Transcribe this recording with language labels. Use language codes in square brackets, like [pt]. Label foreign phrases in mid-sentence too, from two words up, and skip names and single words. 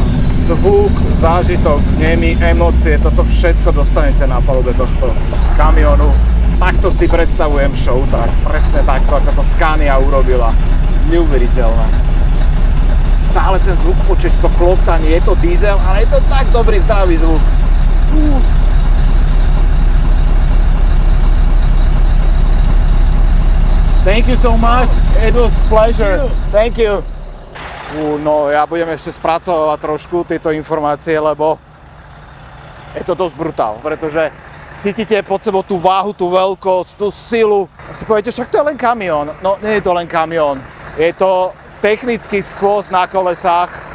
[sk] Zvuk, zážitok, nemy, emócie, toto všetko dostanete na palube tohto kamiónu. Takto si predstavujem show, tak presne takto, ako to Scania urobila. Neuveriteľné. Stále ten zvuk počuť, to kloptanie, je to diesel, ale je to tak dobrý, zdravý zvuk. [en] Thank you so much, it was pleasure. Thank you. [sk] No ja budem ešte spracovať trošku tieto informácie, lebo je to dosť brutál, pretože cítite pod sebou tú váhu, tú veľkosť, tú silu. A si poviete, však to je len kamión. No, nie je to len kamión. Je to technický skvost na kolesách.